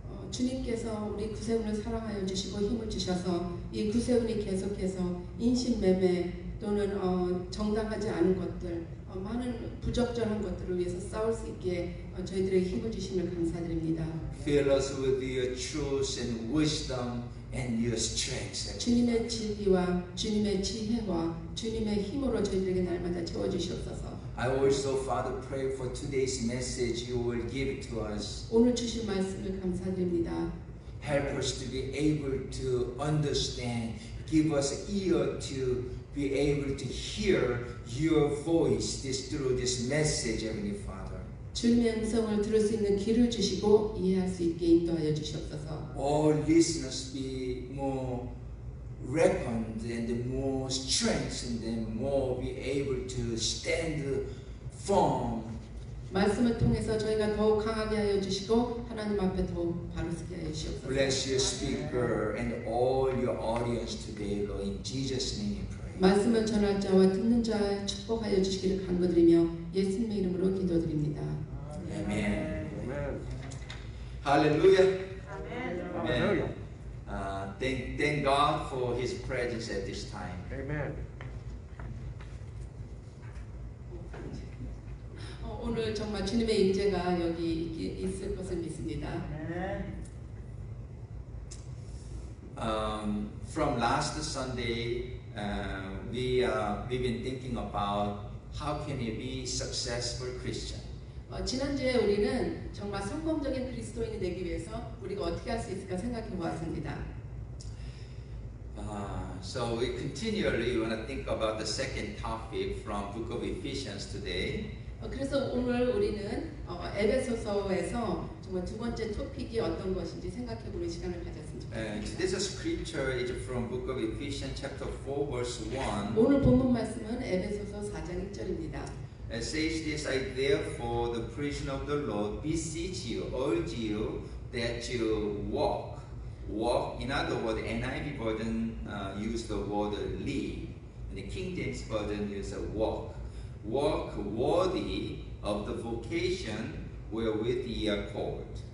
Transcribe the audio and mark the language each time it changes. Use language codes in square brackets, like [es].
[ko] 주님께서 우리 구세군을 사랑하여 주시고 힘을 주셔서 이 구세군이 계속해서 인신매매 또는 정당하지 않은 것들, 많은 부적절한 것들을 위해서 싸울 수 있게 저희들에게 힘을 주시면 감사드립니다. [en] Fill us with your truth and wisdom and your strength. [ko] 주님의 진리와 주님의 지혜와 주님의 힘으로 저희들에게 날마다 채워주시옵소서. [en] I also, Father, pray for today's message you will give to us. [ko] 오늘 주신 말씀을 감사드립니다. [en] Help us to be able to understand. Give us ear to be able to hear your voice through this message, Heavenly Father. [ko] 주님의 음성을 들을 수 있는 귀를 주시고 이해할 수 있게 인도하여 주시옵소서. [en] All listeners be more reckoned and more strengthened and more be able to stand firm. [ko] 말씀을 통해서 저희가 더욱 강하게 하여 주시고 하나님 앞에 더욱 바로 서게 하여 주시옵소서. [en] Bless your speaker and all your audience today, Lord. In Jesus' name we pray. [ko] 말씀을 전할 자와 듣는 자 축복하여 주시기를 간구드리며 예수님의 이름으로 기도드립니다. [en] Amen. Hallelujah. Hallelujah. Thank God for His presence at this time. Amen. [ko] 오늘 정말 주님의 임재가 여기 있을 것을 믿습니다. [en] From last Sunday, we've been thinking about how can we be successful Christian. [ko] 지난주에 우리는 정말 성공적인 그리스도인이 되기 위해서 우리가 어떻게 할 수 있을까 생각해 보았습니다. [en] So we continually want to think about the second topic from Book of Ephesians today. [ko] 그래서 오늘 우리는 에베소서에서 정말 두 번째 토픽이 어떤 것인지 생각해 보는 시간을 가졌으면 좋겠습니다. [en] This scripture is from Book of Ephesians chapter 4 verse 1. [ko] 오늘 본문 말씀은 에베소서 4장 1절입니다. [en] It says this, I therefore the prisoner of the Lord beseech you, urge you that you walk. Walk, in other words, NIV version use the word live. And the King James version use walk. Walk worthy of the vocation wherewith ye are called.